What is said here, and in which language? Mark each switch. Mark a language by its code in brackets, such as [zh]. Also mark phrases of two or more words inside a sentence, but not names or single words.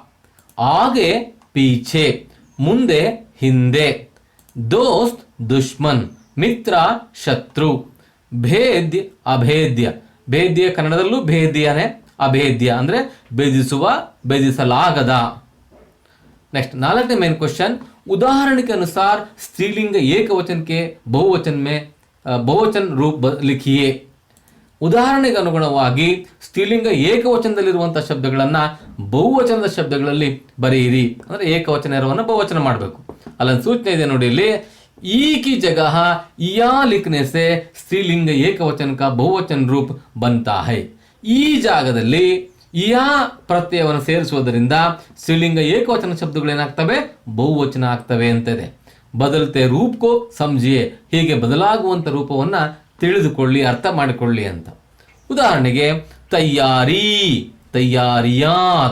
[hi] आगे पीछे, [kn] ಮುಂದೆ ಹಿಂದೆ. [hi] दोस्त दुश्मन, [kn] ಮಿತ್ರ ಶತ್ರು. ಭೇದ್ಯ ಅಭೇದ್ಯ. ಭೇದ್ಯ ಕನ್ನಡದಲ್ಲೂ ಭೇದ್ಯನೇ, ಅಭೇದ್ಯ ಅಂದರೆ ಭೇದಿಸುವ, ಭೇದಿಸಲಾಗದ. [hi] नेक्स्ट 4ನೇ [en] main question, [hi] उदाहरण के अनुसार स्त्रीलिंग एक वचन के बहुवचन में बहुवचन रूप लिखिए. [kn] ಉದಾಹರಣೆಗೆ ಅನುಗುಣವಾಗಿ ಸ್ತ್ರೀಲಿಂಗ ಏಕವಚನದಲ್ಲಿರುವಂತಹ ಶಬ್ದಗಳನ್ನ ಬಹುವಚನದ ಶಬ್ದಗಳಲ್ಲಿ ಬರೆಯಿರಿ. ಅಂದ್ರೆ ಏಕವಚನ ಇರುವನ್ನ ಬಹುವಚನ ಮಾಡಬೇಕು. ಅಲ್ಲೊಂದು ಸೂಚನೆ ಇದೆ ನೋಡಿ, ಇಲ್ಲಿ [hi] ಈ की जगह या लिखने से स्त्रीलिंग ಏಕವಚನ का बहुवचन रूप बनता है. [kn] ಈ ಜಾಗದಲ್ಲಿ ಯಾ ಪ್ರತ್ಯಯವನ್ನು ಸೇರಿಸುವುದರಿಂದ ಸ್ತ್ರೀಲಿಂಗ ಏಕವಚನ ಶಬ್ದಗಳು ಏನಾಗ್ತವೆ, ಬಹುವಚನ ಆಗ್ತವೆ ಅಂತಿದೆ. [hi] बदलते रूपको समझिए, [kn] ಹೀಗೆ ಬದಲಾಗುವಂತ ರೂಪವನ್ನ ತಿಳಿದುಕೊಳ್ಳಿ, ಅರ್ಥ ಮಾಡಿಕೊಳ್ಳಿ ಅಂತ. ಉದಾಹರಣೆಗೆ ತಯ್ಯಾರಿ, ತಯ್ಯಾರಿಯಾತ್.